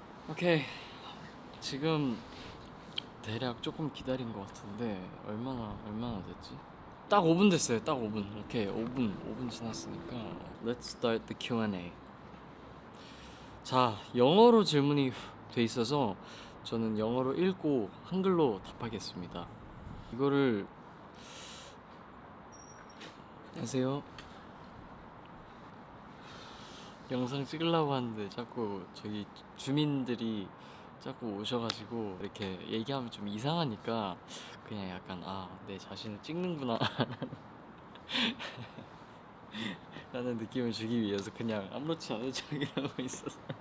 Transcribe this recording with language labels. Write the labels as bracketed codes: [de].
[ko] 오케이. 지금 대략 조금 기다린 것 같은데 얼마나 됐지? 딱 5분 됐어요. 딱 5분. 오케이, 5분 지났으니까 [en] Let's start the Q&A. [ko] 자, 영어로 질문이 돼 있어서 저는 영어로 읽고 한글로 답하겠습니다. 이거를 안녕하세요. 영상 찍으려고 하는데 자꾸 저기 주민들이 자꾸 오셔가지고 이렇게 얘기하면 좀 이상하니까 그냥 약간 내 자신을 찍는구나 라는 느낌을 주기 위해서 그냥 아무렇지 않은 척이라고 있었어.